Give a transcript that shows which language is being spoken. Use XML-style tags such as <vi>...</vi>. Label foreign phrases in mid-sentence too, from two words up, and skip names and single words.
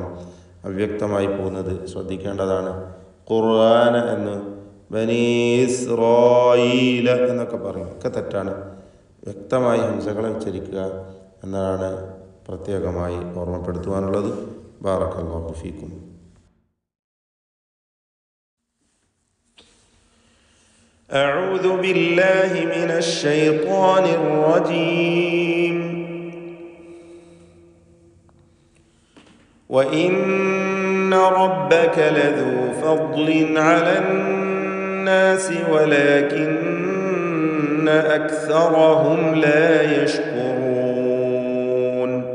<ml>അവ്യക്തമായി പോകുന്നത് ശ്രദ്ധിക്കേണ്ടതാണ്. ഖുർആന എന്ന് ബനീ ഇസ്രായീല എന്നൊക്കെ പറയും, ഒക്കെ തെറ്റാണ്. വ്യക്തമായി ഹംസകളെ ഉച്ചരിക്കുക എന്നതാണ് പ്രത്യേകമായി ഓർമ്മപ്പെടുത്തുവാനുള്ളത്.</ml> <ar>بارك الله فيكم. أعوذ بالله من الشيطان الرجيم. وإن ربك لذو فضل على الناس ولكن أكثرهم لا يشكرون.</ar>